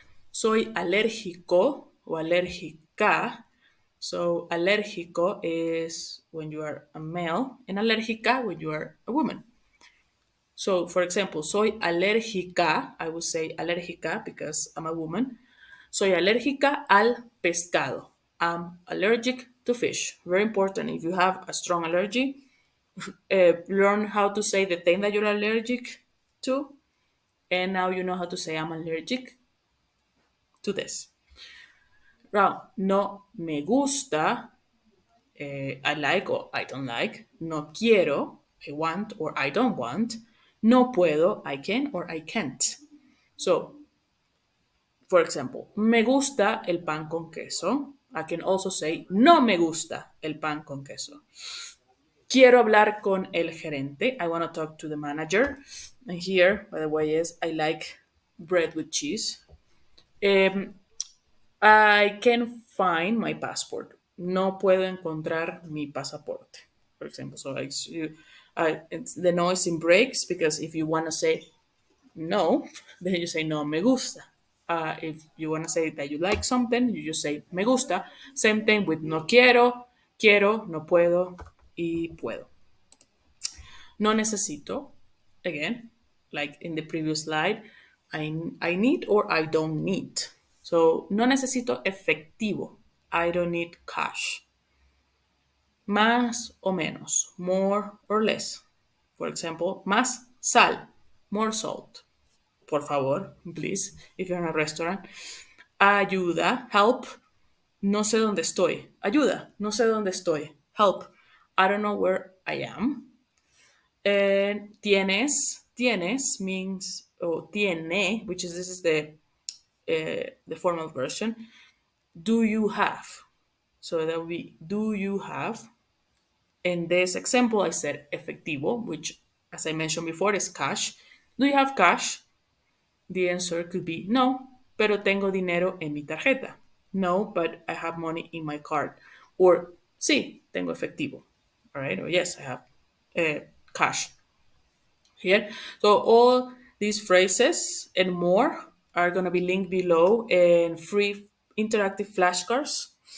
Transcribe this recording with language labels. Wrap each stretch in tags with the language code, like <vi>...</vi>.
<es>Soy alérgico o alérgica.</es> <en>So alérgico is when you are a male and alérgica when you are a woman. So for example,</en> <es>soy alérgica,</es> <en>I would say alérgica because I'm a woman.</en> <es>Soy alérgica al pescado.</es> <en>I'm allergic to fish. Very important. If you have a strong allergy, learn how to say the thing that you're allergic to. And now you know how to say I'm allergic to this. Now,</en> <es>no me gusta,</es> <en>I like or I don't like.</en> <es>No quiero,</es> <en>I want or I don't want.</en> <es>No puedo,</es> <en>I can or I can't. So, for example,</en> <es>me gusta el pan con queso.</es> <en>I can also say</en> <es>no me gusta el pan con queso. Quiero hablar con el gerente.</es> <en>I want to talk to the manager. And here, by the way, is I like bread with cheese. I can find my passport.</en> <es>No puedo encontrar mi pasaporte.</es> <en>For example, so the noise in breaks because if you want to say no, then you say no me gusta. If you want to say that you like something, you just say me gusta. Same thing with</en> <es>no quiero, quiero, no puedo y puedo.</es> <en>No necesito, again, like in the previous slide, I need or I don't need.</en> <es>So, no necesito efectivo.</es> <en>I don't need cash.</en> <es>Más o menos,</es> <en>more or less. For example,</en> <es>más sal,</es> <en>more salt.</en> <es>Por favor,</es> <en>please, if you're in a restaurant.</en> <es>Ayuda,</es> <en>help.</en> <es>No sé dónde estoy. Ayuda, no sé dónde estoy.</es> <en>Help. I don't know where I am. And tienes means, or tiene, which is this is the formal version. Do you have? So that will be do you have? In this example, I said efectivo, which, as I mentioned before, is cash. Do you have cash? The answer could be no,</en> <es>pero tengo dinero en mi tarjeta.</es> <en>No, but I have money in my card.</en> <es>Or sí, tengo efectivo.</es> <en>All right, or yes, I have cash here. So all these phrases and more are going to be linked below in free interactive flashcards.</en>